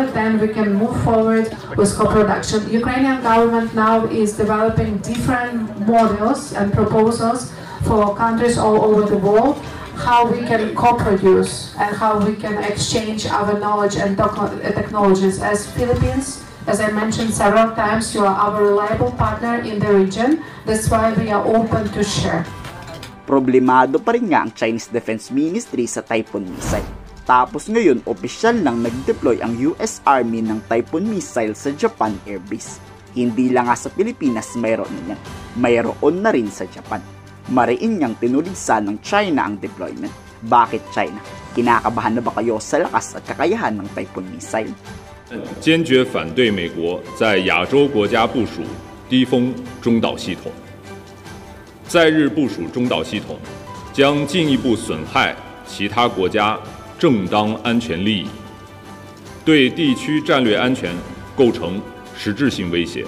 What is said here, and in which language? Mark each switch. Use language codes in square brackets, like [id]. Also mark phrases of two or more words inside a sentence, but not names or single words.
[en] Then we can move forward with co-production. Ukrainian government now is developing different models and proposals for countries all over the world, how we can co-produce and how we can exchange our knowledge and technologies. As Philippines, as I mentioned several times, you are our reliable partner in the region. That's why we are open to share. [tl] Problemado pa rin nga ang Chinese Defense Ministry sa Typhoon missile. Tapos ngayon, opisyal nang nag-deploy ang US Army ng Typhoon missile sa Japan Air Base. Hindi lang nga sa Pilipinas mayroon na yan. Mayroon na rin sa Japan. Mariin niyang tinuligsan ng China ang deployment. Bakit China? Kinakabahan na ba kayo sa lakas at kakayahan ng Typhoon missile? [zh] 坚决反对美国在亚洲国家部署低风中导系统，在日部署中导系统将进一步损害其他国家正当安全利益，对地区战略安全构成实质性威胁。